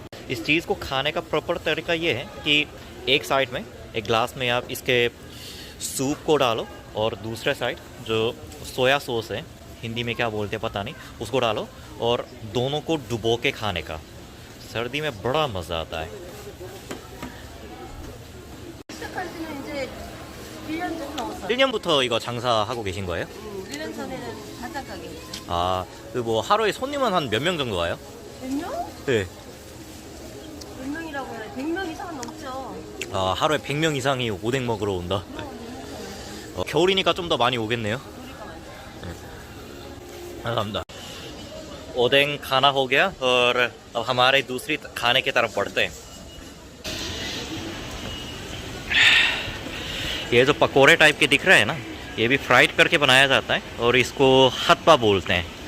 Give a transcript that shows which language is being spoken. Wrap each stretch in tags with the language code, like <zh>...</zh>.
<hi>इस चीज़ को खाने का प्रॉपर तरीका ये है कि एक साइड में एक ग्लास में आप इसके सूप को डालो, और दूसरे साइड जो सोया सॉस है, हिंदी में क्या बोलते हैं पता नहीं, उसको डालो, और दोनों को डुबो के खाने का सर्दी में बड़ा मज़ा आता है।</hi> <ko>시작한 지는 이제 1년 좀 넘었어요. 1년부터 이거 장사하고 계신 거예요? 1년 전에는 반찬 가게였어요. 아, 그 뭐 하루에 손님은 한 몇 명 정도 와요? 몇 명? 네. 몇 명이라고 해요? 100명 이상은 넘죠. 아, 하루에 100명 이상이 오뎅 먹으러 온다. 겨울이니까 좀 더 많이 오겠네요. 감사합니다.</ko> <hi>ओदेंग खाना हो गया, और अब हमारे दूसरी खाने की तरफ बढ़ते हैं। ये जो पकोड़े टाइप के दिख रहे हैं ना, ये भी फ्राइड करके बनाया जाता है, और इसको हत्पा बोलते हैं।</hi>